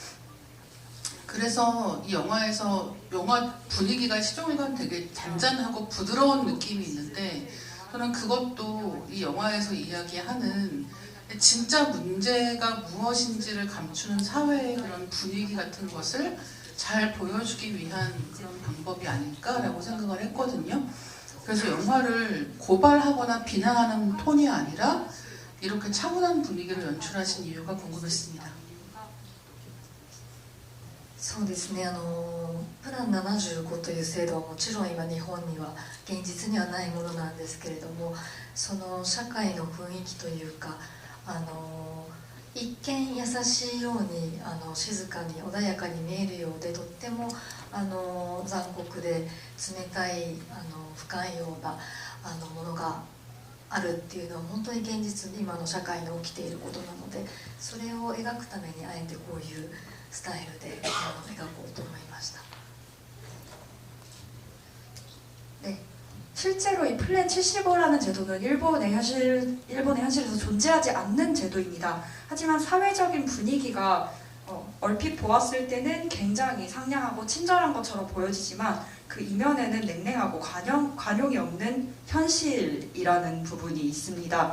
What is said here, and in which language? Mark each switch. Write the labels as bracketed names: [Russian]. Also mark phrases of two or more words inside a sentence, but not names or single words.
[Korean] 그래서 이 영화에서 영화 분위기가 시종일관 되게 잔잔하고 부드러운 느낌이 있는데 저는 그것도 이 영화에서 이야기하는 진짜 문제가 무엇인지를 감추는 사회의 그런 분위기 같은 것을 잘 보여주기 위한 그런 방법이 아닐까라고 생각을 했거든요. 그래서 영화를 고발하거나 비난하는 톤이 아니라 이렇게 차분한 분위기를 연출하신 이유가 궁금했습니다. [Japanese] そうですね、プラン75という制度はもちろん今日本には現実にはないものなんですけれども、その社会の雰囲気というか一見優しいように静かに穏やかに見えるようでとっても残酷で冷たい不寛容なものがあるっていうのは本当に現実に今の社会に起きていることなので、それを描くためにあえてこういうスタイルで描こうと思いました。 [Korean] 네, 실제로 이 플랜 75라는 제도는 일본의 현실에서 존재하지 않는 제도입니다. 하지만 사회적인 분위기가 얼핏 보았을 때는 굉장히 상냥하고 친절한 것처럼 보여지지만 그 이면에는 냉랭하고 관용이 없는 현실이라는 부분이 있습니다.